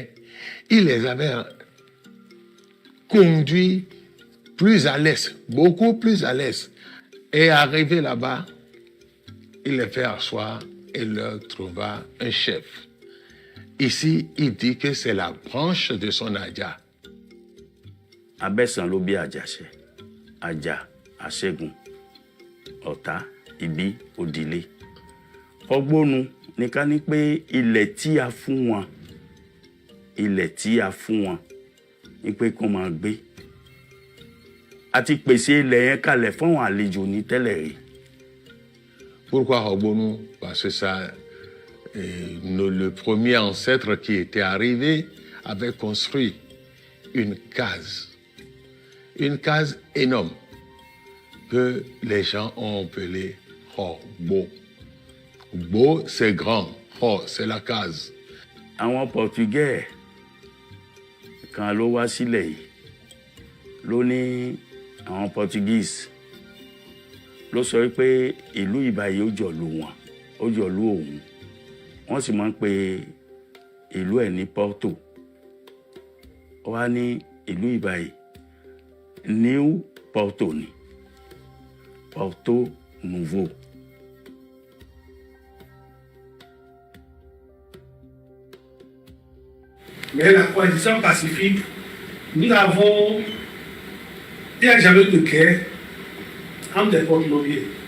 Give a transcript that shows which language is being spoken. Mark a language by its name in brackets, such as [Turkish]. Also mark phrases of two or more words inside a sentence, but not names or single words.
[French] Il les avait conduits plus à l'est, beaucoup plus à l'est. Et arrivé là-bas, il les fait asseoir et leur trouva un chef. Ici, il dit que c'est la branche de son Adja. [Yoruba] Abesan lobi Àjàṣẹ́, Àjà, Àṣẹ́gun, Ọ̀tá, Ibi, Òdìlé. Ogbonu ní ká ní pé ilẹ̀ tí a fún wọn, ilẹ̀ tí a fún wọn ní pé kó máa gbé. Àti pèsè ilẹ̀ yẹn kalẹ̀ fún àwọn àlejò ní tẹ́lẹ̀ rí. [French] Pourquoi Ogbonu? Parce que ça, le premier ancêtre qui était arrivé avait construit une case énorme que les gens ont appelé Bo. Bo, c'est grand. Ho, c'est la case. [Yoruba] Àwọn Portugais kan ló wá sílẹ̀ yìí. Ló ní àwọn Portuguese ló sọ pé ìlú ìbàyí ó jọ̀lú wọn, ó jọ̀lú òun. Wọ́n sì máa ń pe ìlú ẹ̀ ní Porto. Ó wá ní ìlú ìbàyí New Porto ni. Porto Nouveau. [French] Mais la coalition pacifique, nous avons, il n'y a jamais eu de guerre entre des porte-noviers.